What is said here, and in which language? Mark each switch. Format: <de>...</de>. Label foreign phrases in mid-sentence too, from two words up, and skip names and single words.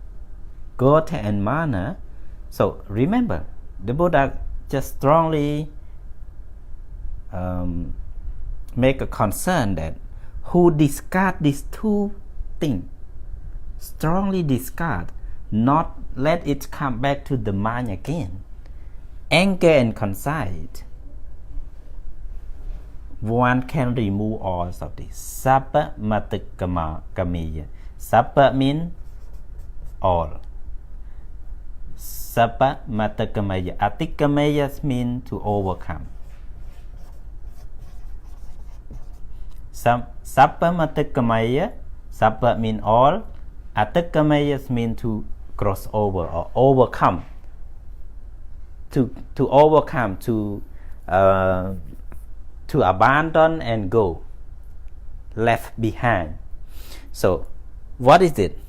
<en>So remember, the Buddha just strongly make a concern that who discard these two things, strongly discard, not let it come back to the mind again. Anger and conceit, one can remove all of this.</en> <pi>Sappa matikamiya.</pi> <en>Sappa means all.</en> <pi>Sappa matikamiya.</pi> <en>Atikamaya means to overcome.</en> <pi>Sappa matikamaya.</pi> <en>Sappa means all. Atikamaya means to cross over or overcome. To overcome, to abandon and go, left behind. So what is it?</en>